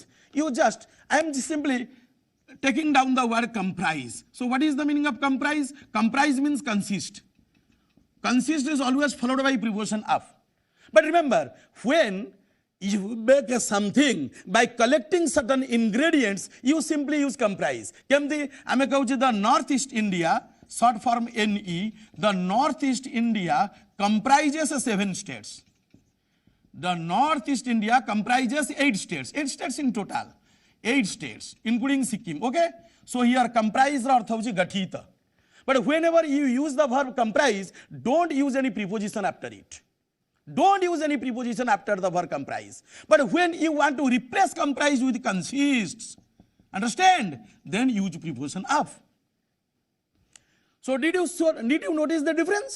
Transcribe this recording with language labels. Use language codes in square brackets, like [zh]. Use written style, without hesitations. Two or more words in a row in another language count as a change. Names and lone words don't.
[en] you just I am simply taking down the word comprise. So what is the meaning of comprise? Comprise means consist. Consist is always followed by preposition of. But remember, when you make something by collecting certain ingredients, you simply use comprise. [or] କେମତି ଆମେ କହୁଁ [en] the northeast India, short form NE, the northeast India comprises 7 states. The northeast India comprises 8 states. 8 states in total. 8 states including Sikkim. Okay, so here comprise [or] ଅର୍ଥ ହୋଚି ଗଠିତ. [en] But whenever you use the verb comprise, don't use any preposition after it. Don't use any preposition after the verb comprise. But when you want to replace comprise with consists, understand, then use preposition of. So did you notice the difference?